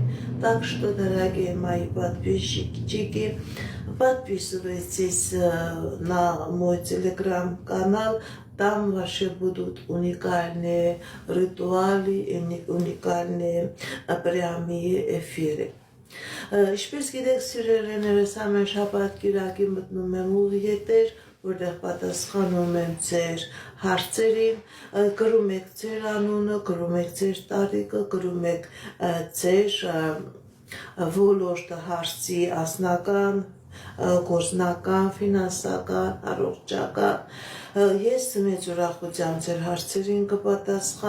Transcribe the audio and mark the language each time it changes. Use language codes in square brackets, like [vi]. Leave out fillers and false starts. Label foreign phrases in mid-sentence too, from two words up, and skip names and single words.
[ru] Так что, дорогие мои подписчики, подписывайтесь на мой телеграм-канал. Там вообще будут уникальные ритуалы и уникальные прямые эфиры. [hy] Ինչպես գիտեք, սիրելիներս, ամեն շաբաթ կիրակի մտնում եմ ուղիետեր, որտեղ պատասխանում եմ ձեր հարցերին, գրում եք ձեր անունը, գրում եք ձեր տարիքը, գրում եք ձեր ոլորտը հարցի անձնական, գործնական, ֆինանսական, առողջական։ Ես մեծ ուրախությամբ ձեր հարցերին կպատասխանեմ։